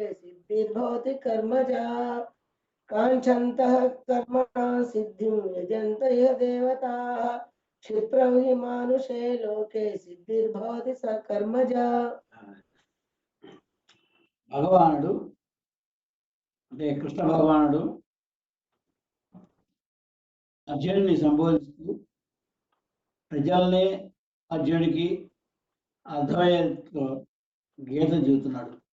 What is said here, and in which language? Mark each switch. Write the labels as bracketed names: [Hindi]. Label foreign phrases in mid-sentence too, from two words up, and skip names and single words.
[Sanskrit] सिद्धिर्भवति कर्मजा काङ्क्षन्तः कर्मणां सिद्धिं यजन्त इह देवताः क्षिप्रं हि मानुषे लोके सिद्धिर्भवति स कर्मजा। [Telugu] భగవానుడు అంటే కృష్ణ భగవానుడు అర్జునుడిని సంబోధిస్తూ ప్రజల్ని అర్జునుడికి అర్థమయ్యే గీత చెబుతున్నాడు.